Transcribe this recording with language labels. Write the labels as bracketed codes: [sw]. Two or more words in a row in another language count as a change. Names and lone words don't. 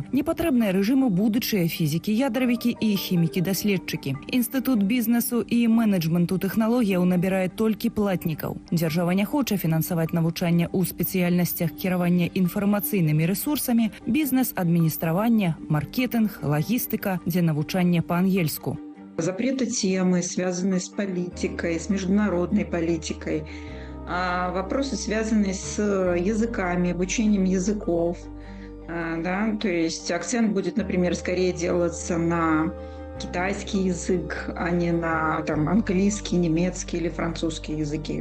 [be] Непатрэбныя рэжыму будучыя фізікі, ядравікі і хімікі-даследчыкі. Інстытут бізнесу і менеджменту тэхналогіяў набірае толькі платнікаў. Дзяржава не хоча фінансаваць навучанне ў спецыяльнасцях кіравання інфармацыйнымі рэсурсамі, бізнес-адміністравання, маркетинг, лагістыка, дзе навучанне па-ангельску. [ru] Запреты темы, связанные с политикой, с международной политикой, вопросы, связанные с языками, обучением языков. Да? То есть акцент будет, например, скорее делаться на китайский язык, а не на там, английский, немецкий или французский языки.